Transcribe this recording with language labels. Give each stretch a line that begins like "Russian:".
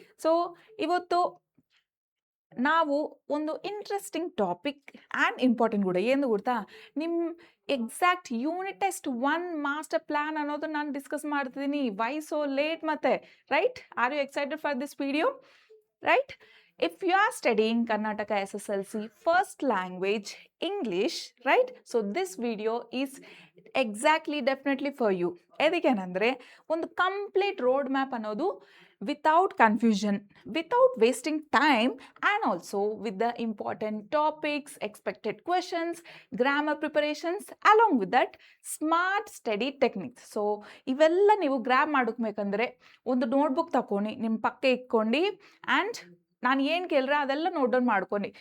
Kannada: So ಇವತ್ತು ನಾವು ಒಂದು
English: interesting topic and important
Kannada: ಕೂಡ ಏನು ಗೊತ್ತಾ, ನಿಮ್ಮ
English: exact unit test 1 master plan
Kannada: ಅನ್ನೋದು ನಾನು ಡಿಸ್ಕಸ್ ಮಾಡ್ತಿದ್ದೀನಿ.
English: Why so late ಮತ್ತೆ, right? Are you excited for this video? Right? If you are studying Karnataka SSLC first language English, right? So this video is exactly definitely for you.
Kannada: ಎದಕ್ಕೇನಂದರೆ ಒಂದು
English: Complete road map ಅನ್ನೋದು without confusion, without wasting time and also with the important topics, expected questions, grammar preparations along with that smart study techniques.
Kannada: So ಇವೆಲ್ಲ ನೀವು grab ಮಾಡ್ಬೇಕಂದ್ರೆ ಒಂದು notebook ತಗೊಂಡು ನಿಮ್ಮ ಪಕ್ಕ ಇಟ್ಕೊಂಡು ಆ್ಯಂಡ್ ನಾನು ಏನು ಕೇಳಿದ್ರೆ ಅದೆಲ್ಲ ನೋಟ್ ಡೌನ್ ಮಾಡ್ಕೊಂಡು.